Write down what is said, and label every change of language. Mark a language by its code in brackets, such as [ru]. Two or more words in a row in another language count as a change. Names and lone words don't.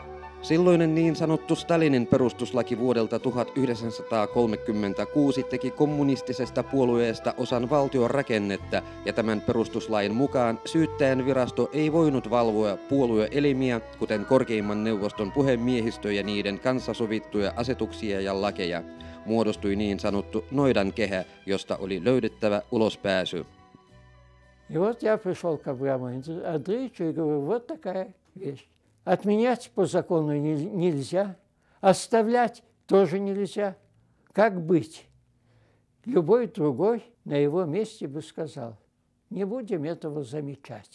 [fi] Silloinen niin sanottu Stalinin perustuslaki vuodelta 1936 teki kommunistisesta puolueesta osan valtion rakennetta, ja tämän perustuslain mukaan syyttäjän virasto ei voinut valvoa puolueelimiä, kuten korkeimman neuvoston puhemiehistö ja niiden kanssa sovittuja asetuksia ja lakeja. Muodostui niin sanottu noidankehä, josta oli löydettävä ulospääsy. [ru] И вот я пришел к Абраму Андреевичу и говорю, вот такая вещь. Отменять по закону нельзя, оставлять тоже нельзя. Как быть? Любой другой на его месте бы сказал, не будем этого замечать.